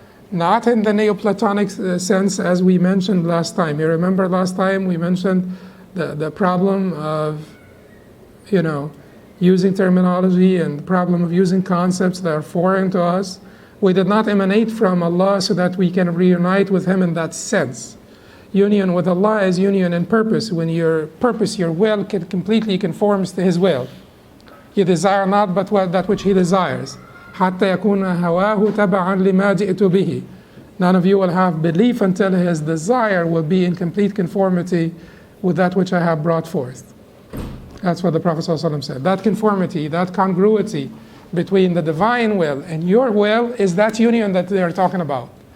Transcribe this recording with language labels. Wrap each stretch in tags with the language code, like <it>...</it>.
<en>Not in the Neoplatonic sense as we mentioned last time. You remember last time we mentioned the problem of, using terminology and the problem of using concepts that are foreign to us. We did not emanate from Allah so that we can reunite with Him in that sense. Union with Allah is union in purpose, when your purpose, your will, completely conforms to His will. You desire not but that which He desires.</en> <ar>حتى يكون هواه تبعا لما جئت به.</ar> <en>None of you will have belief until his desire will be in complete conformity with that which I have brought forth. That's what the Prophet ﷺ said. That conformity, that congruity between the divine will and your will is that union that they are talking about.</en>